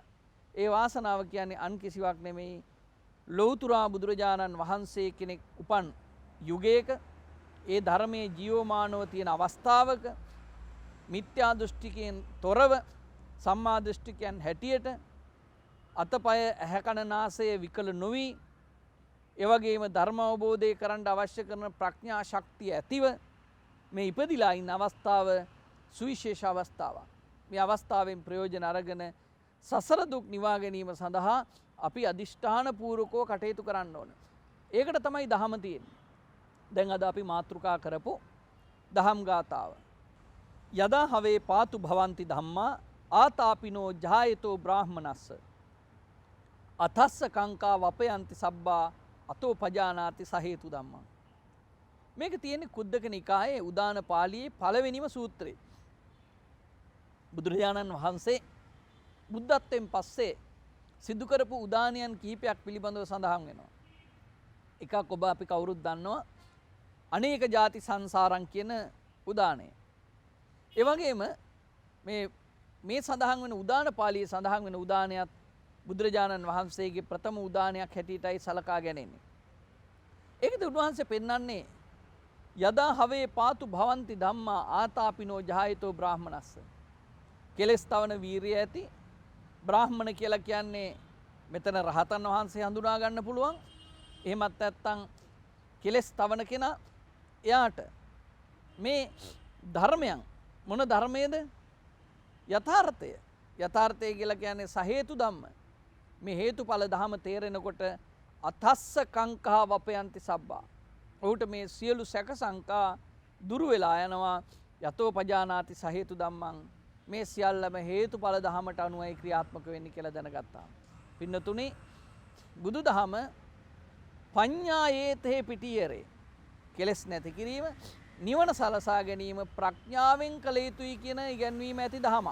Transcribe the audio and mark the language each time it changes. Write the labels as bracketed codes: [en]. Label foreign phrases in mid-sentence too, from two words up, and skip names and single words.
[si] ඒ වාසනාව කියන්නේ අන් කිසිවක් නෙමෙයි ලෞතුරා බුදුරජාණන් වහන්සේ කෙනෙක් උපන් යුගයක ඒ ධර්මයේ ජීවමානව තියෙන අවස්ථාවක මිත්‍යා දෘෂ්ටිකයෙන් තොරව සම්මා දෘෂ්ටිකයන් හැටියට අතපය ඇහැකන නාසය විකල නොවි එවැගේම ධර්ම අවබෝධය කරන්න අවශ්‍ය කරන ප්‍රඥා ශක්තිය ඇතිව මේ ඉපදිලා ඉන්න අවස්ථාව සුවිශේෂ අවස්ථාවක්. මේ අවස්ථාවෙන් ප්‍රයෝජන අරගෙන සසර දුක් නිවා ගැනීම සඳහා අපි අදිෂ්ඨාන පූර්වකව කටයුතු කරන්න ඕන. ඒකට තමයි දහම තියෙන්නේ. දැන් අද අපි මාතෘකා කරපු දහම් ගාථාව. [pi] යදා හවේ පාතු භවಂತಿ ධම්මා ආතාපිනෝ ජායතෝ බ්‍රාහ්මනස්ස අතස්ස කංකා වපයන්ති සබ්බා අතෝ පජානාති සහේතු ධම්මා. [si] මේක තියෙන්නේ කුද්දක නිකායේ උදාන පාළියේ පළවෙනිම සූත්‍රය. බුදුරජාණන් වහන්සේ බුද්ධත්වයෙන් පස්සේ සිදු කරපු උදානයන් කිහිපයක් පිළිබඳව සඳහන් වෙනවා. එකක් ඔබ අපි කවුරුත් දන්නවා [pi] අනේක ಜಾති සංසාරං [si] කියන උදානය. ඒ වගේම මේ සඳහන් වෙන උදාන පාළියේ සඳහන් වෙන උදානයත් බුදුරජාණන් වහන්සේගේ ප්‍රථම උදානයක් හැටියටයි සලකා ගැනෙන්නේ. ඒකද උන්වහන්සේ පෙන්වන්නේ [pi] යදා හවේ පාතු භවಂತಿ ධම්මා ආතාපිනෝ ජායතෝ බ්‍රාහ්මනස්ස. [si] කෙලස් තවන වීරිය ඇති බ්‍රාහ්මණ කියලා කියන්නේ මෙතන රහතන් වහන්සේ හඳුනා ගන්න පුළුවන්. එහෙමත් නැත්නම් කෙලස් තවන කෙනා එයාට මේ ධර්මයන් මොන ධර්මයේද? යථාර්ථය. යථාර්ථය කියලා කියන්නේ [pi] සහේතු ධම්ම. [si] මේ හේතුඵල ධම තේරෙනකොට [pi] අතස්ස කංකා වපයන්ති සබ්බා. [si] ඔහුට මේ සියලු සැක සංකා දුරු වෙලා යනවා. [pi] යතෝ පජානාති සහේතු ධම්මං. [si] මේ සියල්ලම හේතුඵල ධමයට අනුවයි ක්‍රියාත්මක වෙන්නේ කියලා දැනගත්තා. පින්නතුනි බුදුදහම පඤ්ඤායේතේ පිටියරේ කෙලස් නැති කිරීම නිවන සලසා ගැනීම ප්‍රඥාවෙන් කළ යුතුයි කියන ඉගැන්වීම ඇති දහමක්.